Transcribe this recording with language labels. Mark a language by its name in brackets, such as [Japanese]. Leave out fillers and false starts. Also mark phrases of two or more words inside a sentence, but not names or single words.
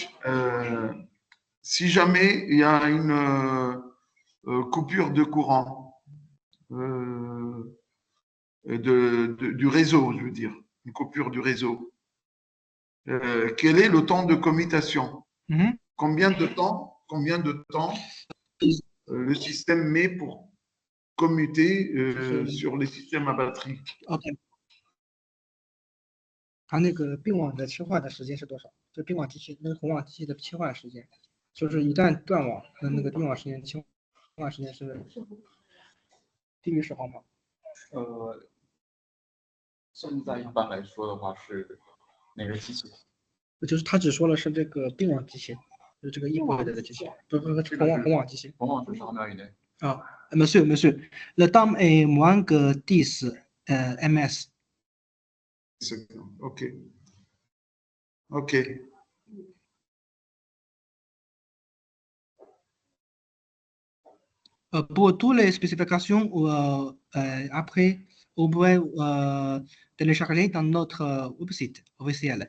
[French] si jamais il y a une coupure de courant du réseau, je veux dire, une coupure du réseau, quel est le temps de commutation? Mhm. Combien de temps le système met pour commuter sur les systèmes à batterie? OK。 [Chinese] 它那个并网的切换的时间是多少？就并网机器跟红网机器的切换时间，就是一旦断网，那个并网时间切换时间是低于10毫秒。现在一般来说的话是哪个机器？就是他只说了是这个并网机器，就是这个异步的机器，不红网机器。红网是10毫秒以内。 [French] 啊 ，monsieur, le temps est moins que 10 ms. [English] OK. OK. [French] Pour toutes les spécifications, après, vous pouvez télécharger dans notre website officiel.